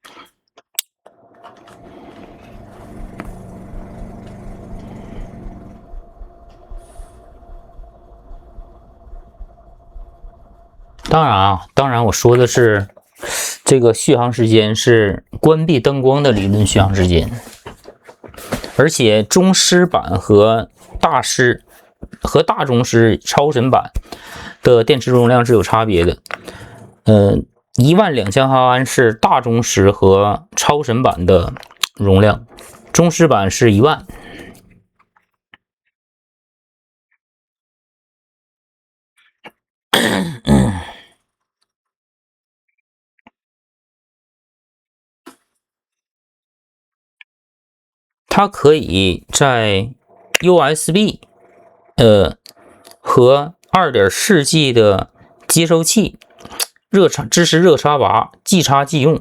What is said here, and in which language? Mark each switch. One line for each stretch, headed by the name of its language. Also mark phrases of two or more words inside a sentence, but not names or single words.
Chinese: 当然我说的是这個續航時間是關閉燈光的理論續航時間，而且中師版和大中師超神版的電池容量是有差別的。12000毫安是大中師和超神版的容量，中師版是10000。它可以在 USB 和 2.4G 的接收器支持热插拔，即插即用。